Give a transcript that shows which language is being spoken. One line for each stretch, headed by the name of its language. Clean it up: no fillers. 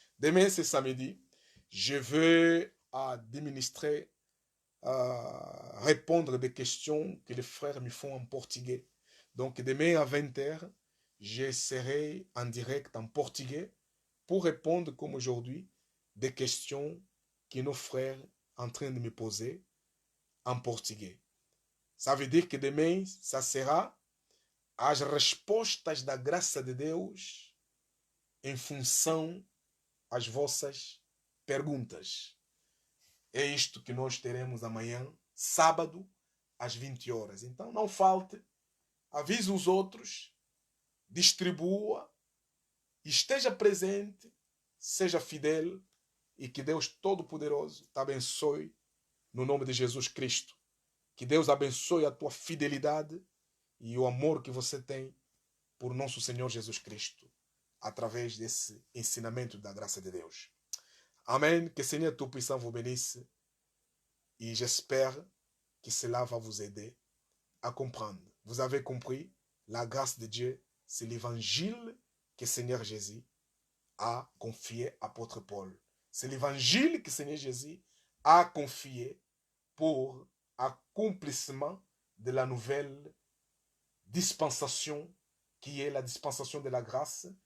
French: Demain, c'est samedi. Je vais administrer, répondre des questions que les frères me font en portugais. Donc, demain à 20h, je serai en direct en portugais pour répondre, comme aujourd'hui, des questions que nos frères sont en train de me poser en portugais. Ça veut dire que demain, ça sera
Portuguese: as respostas da graça de Deus em função às vossas perguntas. É isto que nós teremos amanhã, sábado, às 20 horas. Então, não falte, avise os outros, distribua, esteja presente, seja fidel e que Deus Todo-Poderoso te abençoe no nome de Jesus Cristo. Que Deus abençoe a tua fidelidade e o amor que você tem por nosso Senhor Jesus Cristo, através desse ensinamento da graça de Deus. Amen.
French: Que le Seigneur Tout-Puissant vous bénisse. Et j'espère que cela va vous aider à comprendre. Vous avez compris, la grâce de Dieu, c'est l'évangile que le Seigneur Jésus a confié à l'apôtre Paul. C'est l'évangile que le Seigneur Jésus a confié pour accomplissement de la nouvelle dispensation qui est la dispensation de la grâce.